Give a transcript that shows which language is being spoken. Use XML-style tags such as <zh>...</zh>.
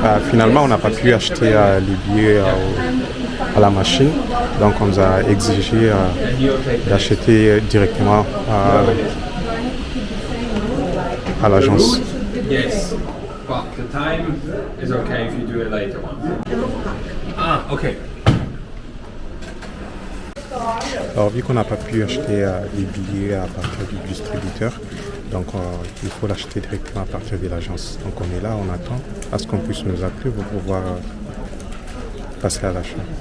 <fr>Finalement, on n'a pas pu acheter les billets à la machine, donc on nous a exigé d'acheter directement à l'agence.</fr> <en>Yes, but the time is okay if you do it later on. Ah, okay.</en> <fr>Alors, vu qu'on n'a pas pu acheter les billets à partir du distributeur, donc il faut l'acheter directement à partir de l'agence. Donc on est là, on attend à ce qu'on puisse nous appeler pour pouvoir passer à l'achat.</fr>